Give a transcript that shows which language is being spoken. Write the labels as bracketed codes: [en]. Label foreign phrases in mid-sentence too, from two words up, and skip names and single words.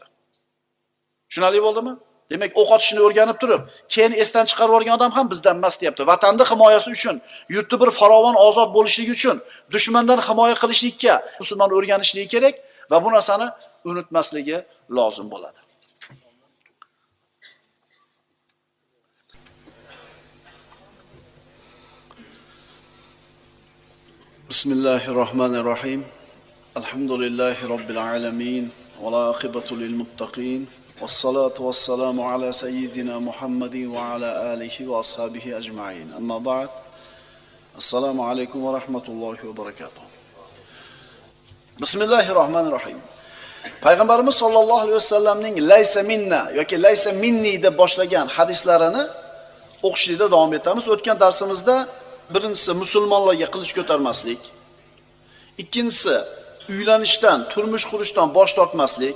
[uz] Tushunarli bo'ldimi? Demak, o'q otishni o'rganib turib, keyin esdan chiqarib yuborgan odam ham bizdan emas deyapti. Vatanning himoyasi uchun, yurti bir farovon, ozod bo'lishligi uchun, dushmandan himoya qilishlikka musulmon o'rganishligi kerak va bu narsani unutmasligi lozim bo'ladi. [ar] بسم الله الرحمن الرحيم. الحمد لله رب العالمين والعاقبة للمتقين. والصلاة والسلام على سيدنا محمد وعلى آله وأصحابه أجمعين. أما بعد. السلام عليكم ورحمة الله وبركاته. [uz] Bismillahirrahmanirrahim. Payg'ambarimiz [ar] صلى الله عليه وسلم ليس منا [uz] yoki [ar] ليس مني [uz] deb boshlagan hadislarini o'qishlikda davom etamiz. O'tgan darsimizda birinchisi musulmonlarga qilich ko'tarmaslik, ikkinchisi uylanishdan, turmush qurishdan bosh tortmaslik,